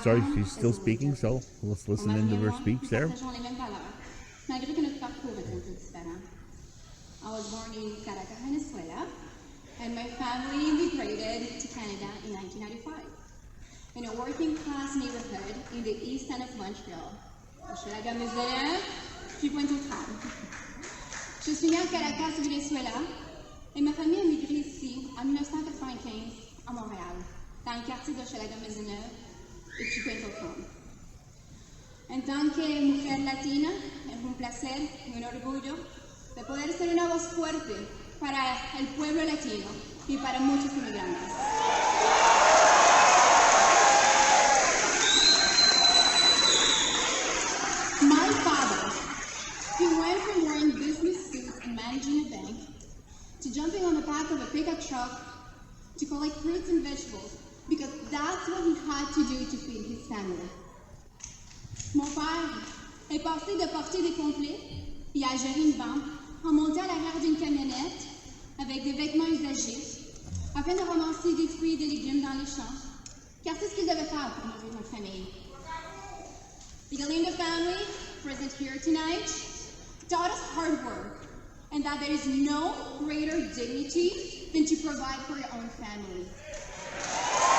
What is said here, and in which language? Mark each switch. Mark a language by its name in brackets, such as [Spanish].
[English] Sorry, she's still speaking, so let's listen into her speech there. I was born in Caracas, Venezuela. and my family immigrated to Canada in 1995 in a working-class neighborhood in the east end of Montreal. [French] Hochelaga-Maisonneuve, puis Pointe-aux-Trembles. Je suis née à Caracas, au Venezuela, et ma famille a migré ici en 1995 à Montréal, dans le quartier d'Hochelaga-Maisonneuve et puis Pointe-aux-Trembles. En tant que [Spanish] mujer latina, es un placer y un orgullo de poder ser una voz fuerte para el pueblo latino y para muchos inmigrantes. [English] My father, he went from wearing business suits and managing a bank to jumping on the back of a pickup truck to collect fruits and vegetables because that's what he had to do to feed his family. [French] Mon père est passé de porter des complets et à gérer une banque en montant à l'arrière d'une camionnette avec des vêtements usagés afin de ramasser des fruits et des légumes dans les champs, car c'est ce qu'il devait faire pour nourrir notre famille. [English] The Galindo family, present here tonight, taught us hard work and that there is no greater dignity than to provide for your own family.